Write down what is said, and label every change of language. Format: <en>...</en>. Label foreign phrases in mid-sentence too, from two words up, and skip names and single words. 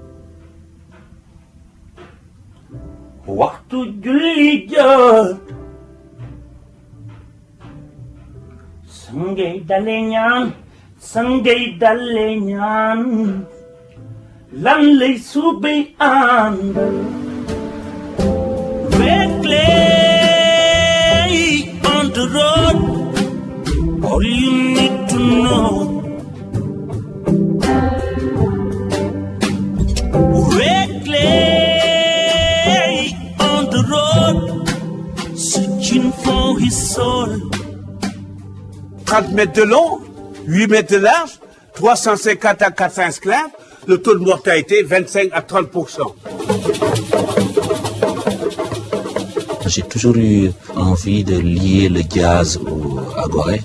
<wo>waxtu julli jot sangay dale ñaan lan lay suubay àndal</wo> <en>Reckless on the road all you need to know Reckless on the road, searching for his soul.</en> <fr>30 mètres de long, 8 mètres de large, 350 à 400 esclaves, le taux de mortalité 25 à 30%. J'ai toujours eu envie de lier le jazz à Gorée.</fr>